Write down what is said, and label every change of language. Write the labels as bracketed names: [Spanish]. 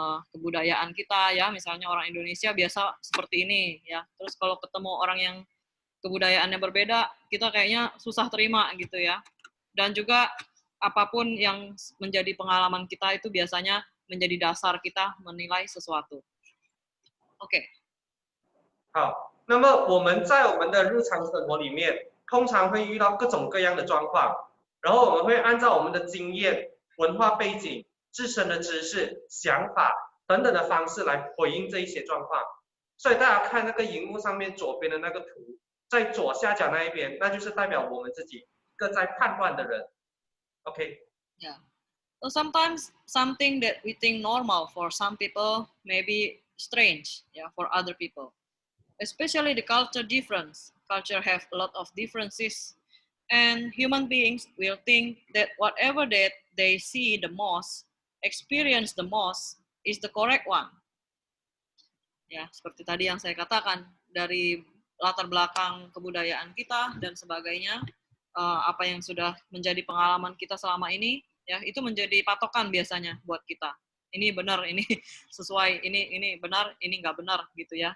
[Indonesian] kebudayaan kita, ya, misalnya orang Indonesia biasa seperti ini, ya, terus kalau ketemu orang yang kebudayaannya berbeda, kita kayaknya susah terima gitu ya, dan juga apapun yang menjadi pengalaman kita itu biasanya menjadi dasar kita menilai sesuatu. OK。 [Chinese] 好，那么我们在我们的日常生活里面，通常会遇到各种各样的状况，然后我们会按照我们的经验、文化背景、自身的知识、想法等等的方式来回应这一些状况。所以大家看那个荧幕上面左边的那个图，在左下角那一边，那就是代表我们自己一个在判断的人。 OK。Yeah. [English] So sometimes something that we think normal for some people may be strange, yeah, for other people. Especially the culture difference. culture have a lot of differences, and human beings will think that whatever that they see the most, experience the most, is the correct one. [Indonesian] Ya, seperti tadi yang saya katakan, dari latar belakang kebudayaan kita dan sebagainya, apa yang sudah menjadi pengalaman kita selama ini, ya itu menjadi patokan biasanya buat kita. Ini benar, ini sesuai, ini benar, ini nggak benar gitu ya.